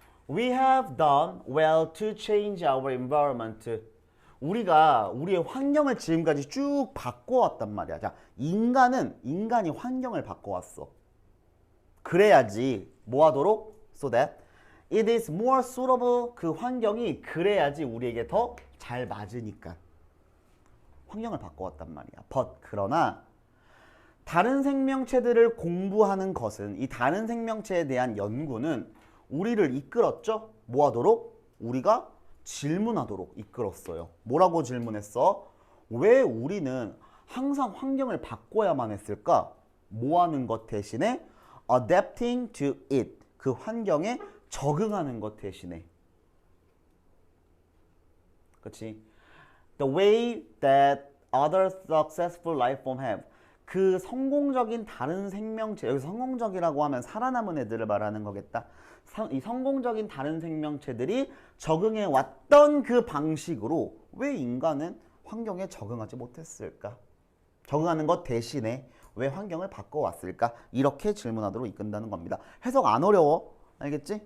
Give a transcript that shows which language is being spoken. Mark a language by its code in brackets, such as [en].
[en] We have done well to change our environment. [ko] 우리가 우리의 환경을 지금까지 쭉 바꿔왔단 말이야. 자, 인간이 환경을 바꿔왔어. 그래야지 뭐 하도록? [en] So that it is more suitable. [ko] 그 환경이 그래야지 우리에게 더 잘 맞으니까. 환경을 바꿔왔단 말이야. But 그러나 다른 생명체들을 공부하는 것은 이 다른 생명체에 대한 연구는 우리를 이끌었죠. 뭐 하도록? 우리가 질문하도록 이끌었어요. 뭐라고 질문했어? 왜 우리는 항상 환경을 바꿔야만 했을까? 뭐 하는 것 대신에 [en] adapting to it. [ko] 그 환경에 적응하는 것 대신에. 그치? [en] The way that other successful life form have. [ko] 그 성공적인 다른 생명체, 여기서 성공적이라고 하면 살아남은 애들을 말하는 거겠다. 이 성공적인 다른 생명체들이 적응해 왔던 그 방식으로 왜 인간은 환경에 적응하지 못했을까? 적응하는 것 대신에 왜 환경을 바꿔왔을까? 이렇게 질문하도록 이끈다는 겁니다. 해석 안 어려워. 알겠지?